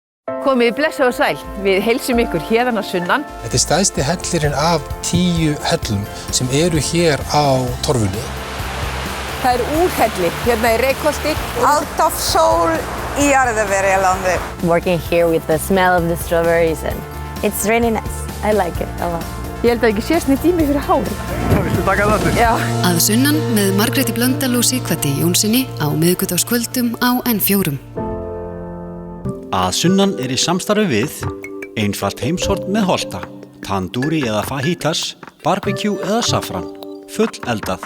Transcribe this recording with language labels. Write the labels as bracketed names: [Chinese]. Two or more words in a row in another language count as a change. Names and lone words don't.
[Icelandic] Komið blessa og sæl, við heilsum ykkur héðan að sunnan. Þetta stærsti hellirinn af 10 hellum sem eru hér á Torfunni. Það úrhelli hérna í Reykholti. Alltaf sól í Arðaverjalandi. [English] Working here with the smell of the strawberries and it's really nice. I like it a lot. [Icelandic] Ég held að ekki sést neitt í mig fyrir hári. Viltu taka það aftur? Já. Að sunnan með Margréti Blöndal og Sighvati Jónssoni á miðvikudagskvöldum á N4. Að sunnan í samstarfi við einfalt heimshorn með Holta, tandúri eða fajitas, barbecue eða safran, full eldað.